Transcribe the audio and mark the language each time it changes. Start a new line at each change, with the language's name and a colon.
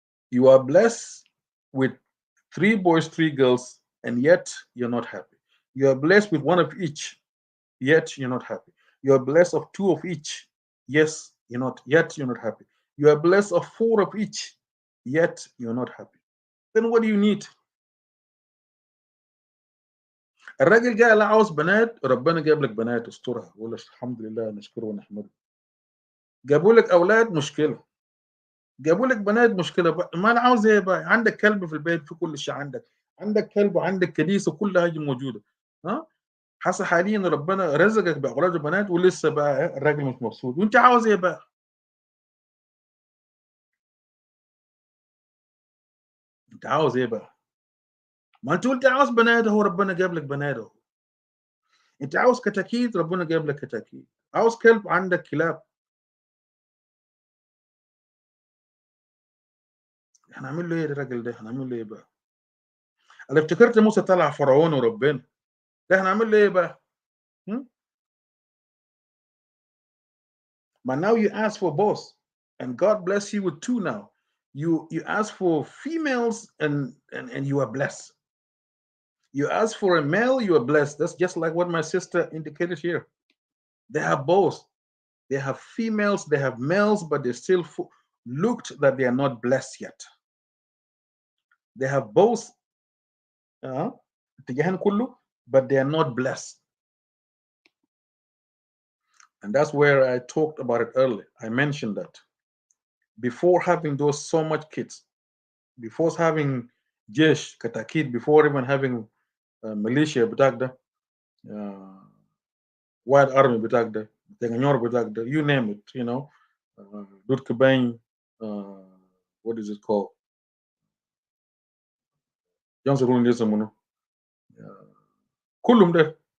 English: You are blessed with 3 boys, 3 girls, and yet you're not happy. You are blessed with one of each, yet you're not happy. You are blessed of 2 of each, yes, yet you're not happy. You are blessed of 4 of each, yet you're not happy. Then what do you need?
Arabic: الراجل جاي لا عاوز بنات، ربنا جاب لك بنات استرها، ولا الحمد لله نشكره ونحمده. جابوا لك اولاد مشكله، جابوا لك بنات مشكله. ما انا عاوز ايه بقى؟ عندك كلب في البيت، في كل شيء عندك كلب وعندك كنيسه، كل حاجه موجوده. ها حاسه حاليا ربنا رزقك باولاد وبنات، ولسه بقى الراجل مش مبسوط، وانت عاوز ايه بقى؟ انت عاوز ايه بقى؟ ما انت قلت عاوز بنات، هو ربنا جاب لك بنات اهو. انت عاوز كتاكيت، ربنا جاب لك كتاكيت. عاوز كلب، عندك كلاب. هنعمل له ايه الراجل ده؟ هنعمل له ايه بقى؟ انا افتكرت موسى طلع فرعون وربنا، ده هنعمل له ايه بقى؟
English: But now you ask for both, and God bless you with 2 now. You ask for females, and you are blessed. You ask for a male, you are blessed. That's just like what my sister indicated here. They have both. They have females, they have males, but they still looked that they are not blessed yet. They have both, but they are not blessed. And that's where I talked about it earlier. I mentioned that before having those so much kids, before having jesh katakid, before even having militia
Arabic: بتاعك
English: white army
Arabic: بتاعك ده,
English: you name it, Dut Kabang, what is it called?
Arabic: Johnson Rulin يسمونه كلهم ده.